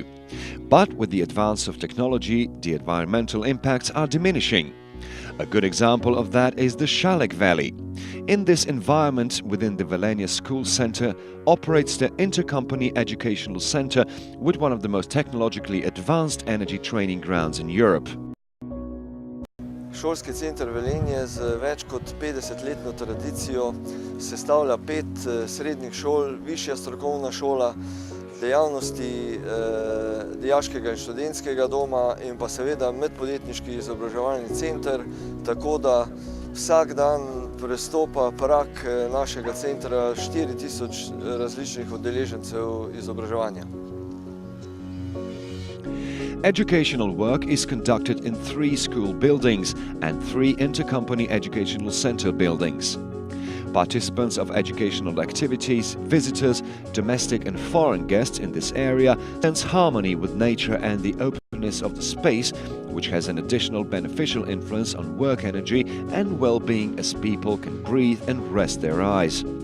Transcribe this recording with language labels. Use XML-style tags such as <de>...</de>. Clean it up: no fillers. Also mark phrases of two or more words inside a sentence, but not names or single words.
<en>But with the advance of technology, the environmental impacts are diminishing. A good example of that is the Šalek Valley. In this environment, within the Velenje School Center, operates the Intercompany Educational Center with one of the most technologically advanced energy training grounds in Europe.</en> <sl>Šolski center Velenje z več kot 50-letno tradicijo sestavlja 5 srednjih šol, višja strokovna šola, dejavnosti dijaškega in študentskega doma in pa seveda medpodjetniški izobraževalni center, tako da vsak dan prestopa prag našega centra 4000 različnih udeležencev izobraževanja.</sl> <en>Educational work is conducted in 3 school buildings and 3 intercompany educational center buildings. Participants of educational activities, visitors, domestic and foreign guests in this area sense harmony with nature and the openness of the space, which has an additional beneficial influence on work energy and well-being as people can breathe and rest their eyes.</en>